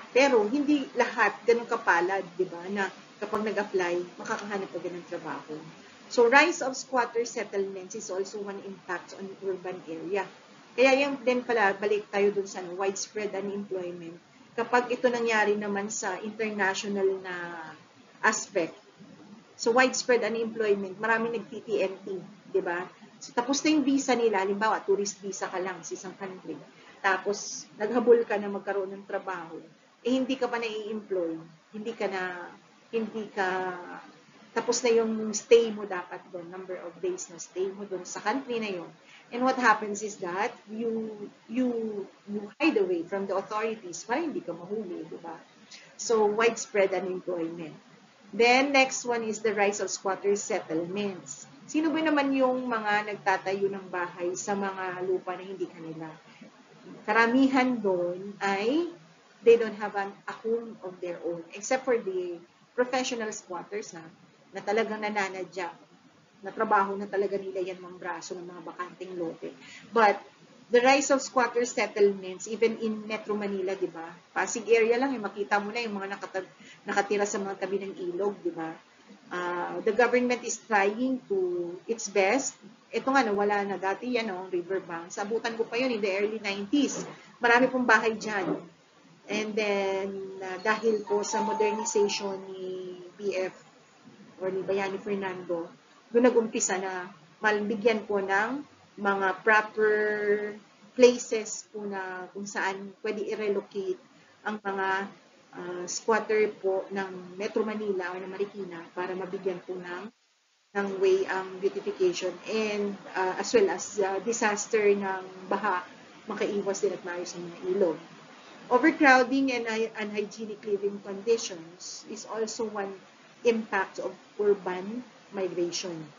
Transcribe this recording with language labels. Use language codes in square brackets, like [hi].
[tl] Pero, hindi lahat ganun kapalad, di ba, na kapag nag-apply, makakahanap ka ng trabaho. [en] So, rise of squatter settlements is also one impact on urban area. [tl] Kaya yung din pala, balik tayo dun sa widespread unemployment. Kapag ito nangyari naman sa international na aspect, so widespread unemployment, maraming nag-TTNT, di ba? So, tapos na yung visa nila, halimbawa, tourist visa ka lang sa isang country. Tapos, naghabol ka na magkaroon ng trabaho, hindi ka pa na-i-employ, hindi ka na hindi ka, tapos na yung stay mo dapat doon, number of days na stay mo doon sa country na yun. [en] And what happens is that you hide away from the authorities [tl] para hindi ka mahuli, di ba? [en] So, widespread unemployment. Then, next one is the rise of squatter settlements. [tl] Sino ba naman yung mga nagtatayo ng bahay sa mga lupa na hindi kanila? Karamihan doon ay [en] they don't have a home of their own, except for the professional squatters [tl] na talagang nananadya, na trabaho na talaga nila yan mga braso ng mga bakanteng lote. [en] But the rise of squatter settlements, even in Metro Manila, [tl] di ba? Pasig area lang, makita mo na yung mga nakatira sa mga tabi ng ilog, di ba? [en] The government is trying to its best. [tl] Ito nga, wala na dati yan, [en] riverbank. [tl] Sabutan ko pa yun in the early 90s. Marami pong bahay dyan. And then, dahil po sa modernization ni BF or ni Bayani Fernando, doon nag-umpisa na malbigyan po ng mga proper places po na kung saan pwede i-relocate ang mga squatter po ng Metro Manila o ng Marikina para mabigyan po ng way ang beautification and as well as disaster ng baha, makaiwas din at maayos ang mga ilog. [en] Overcrowding and unhygienic living conditions is also one impact of urban migration.